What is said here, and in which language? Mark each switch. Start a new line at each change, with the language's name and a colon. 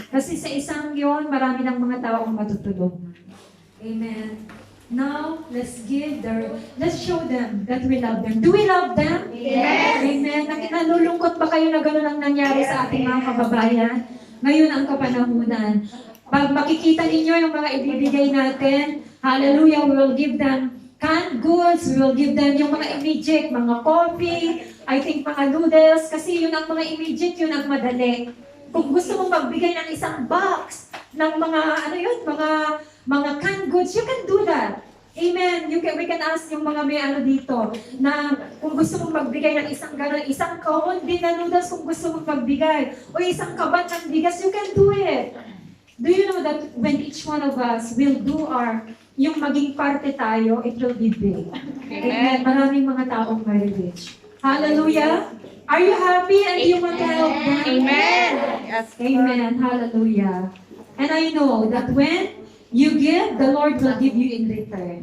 Filipino: Kasi sa isang yon, marami ng mga tao ang matutulungan.
English: Amen. Now, let's show them that we love them. Do we love them? Yes. Amen.
Filipino: Nalulungkot ba kayo na gano'n ang nangyari sa ating mga kababayan? Ngayon ang kapanahunan. Pag makikita ninyo yung mga ibibigay natin, hallelujah,
English: we will give them canned goods, we will give them
Filipino: yung mga immediate, mga coffee, I think mga noodles, kasi yun ang mga immediate, yun ang madali. Kung gusto mong magbigay ng isang box ng mga, mga canned goods,
English: you can do that.
Filipino: Amen.
English: We can ask
Filipino: yung mga may dito, na kung gusto mong magbigay ng isang kahon din na noodles kung gusto mong magbigay, o isang kabat ng bigas,
English: you can do it. Do you know that when each one of us will do
Filipino: yung maging parte tayo,
English: it will be big. Amen.
Filipino: Maraming mga taong maririnig.
English: Hallelujah. Are you happy and you want to help them? Amen. Yes. Amen. Hallelujah. And I know that when you give, the Lord will give you in return.